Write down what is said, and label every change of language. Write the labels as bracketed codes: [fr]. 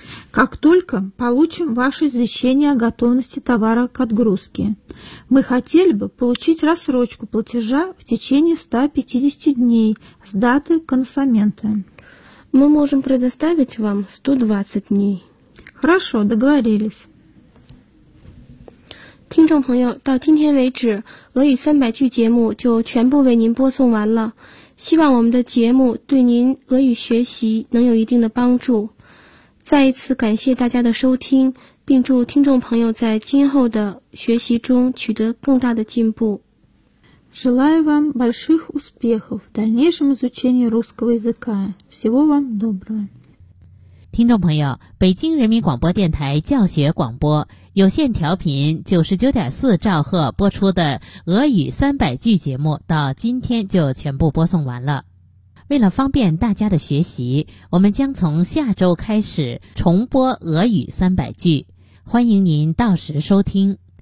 [ru] Как только получим ваше извещение о готовности товара к отгрузке. Мы хотели бы получить рассрочку платежа в течение 150 дней с даты консамента. Мы можем предоставить вам 120 дней. Хорошо, договорились. [zh] 听众朋友，到今天为止，俄语三百句节目就全部为您播送完了。希望我们的节目对您俄语学习能有一定的帮助。再一次感谢大家的收听，并祝听众朋友在今后的学习中取得更大的进步。 [ru] Желаю вам больших успехов в дальнейшем изучении русского языка. Всего вам доброго. [zh] 听众朋友，北京人民广播电台教学广播有线调频 99.4 兆赫播出的俄语三百句节目到今天就全部播送完了。为了方便大家的学习，我们将从下周开始重播俄语三百句，欢迎您到时收听。